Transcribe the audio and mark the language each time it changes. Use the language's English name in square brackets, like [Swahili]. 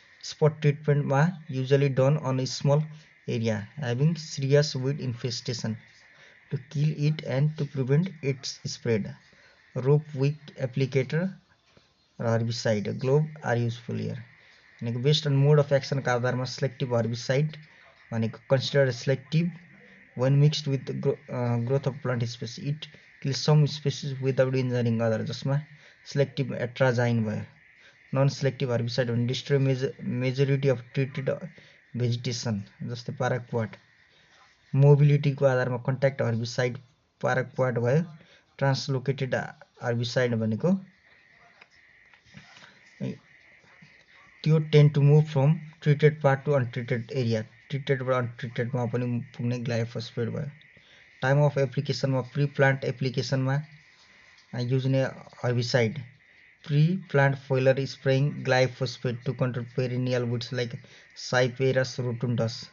[English] Spot ट्रिटमेन्टमा usually done on small area having serious weed infestation to kill it and to prevent its spread. Rope wick applicator र herbicide glove are useful here. भनेको based on mode of एक्सनको आधारमा selective herbicide भनेको consider selective when mixed with the growth of plant species. It kills some species without injuring other. [Nepali] जसमा selective atrazine भयो. [English] Non-selective herbicide भने destroy majority of treated vegetation जस्तै paraquat. [Nepali] Mobility को आधारमा contact herbicide paraquat भयो. [English] Translocated herbicide भनेको त्यो tend to move from treated part to untreated area. [Nepali] Treated बाट अनट्रिटेड मा पनि पुग्ने ग्लाइफोस्फेट भयो. [English] Time of application मा pre plant application मा use हुने herbicide pre plant foliar spraying glyphosate to control perennial weeds like Cyperus rotundus.